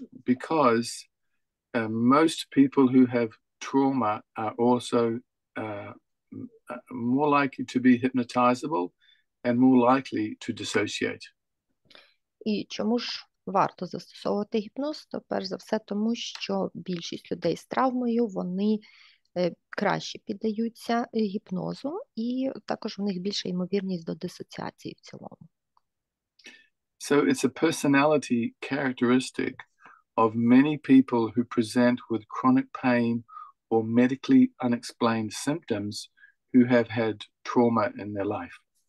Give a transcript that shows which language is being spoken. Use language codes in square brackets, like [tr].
[en] Because most people who have trauma are also more likely to be hypnotizable and more likely to dissociate. [uk] І чому ж варто застосовувати гіпноз? То перш за все тому, що більшість людей з травмою, вони краще піддаються гіпнозу, і також у них більша ймовірність до дисоціації в цілому. [en] So it's a personality characteristic of many people who present with chronic pain or medically unexplained symptoms who have had trauma in their life.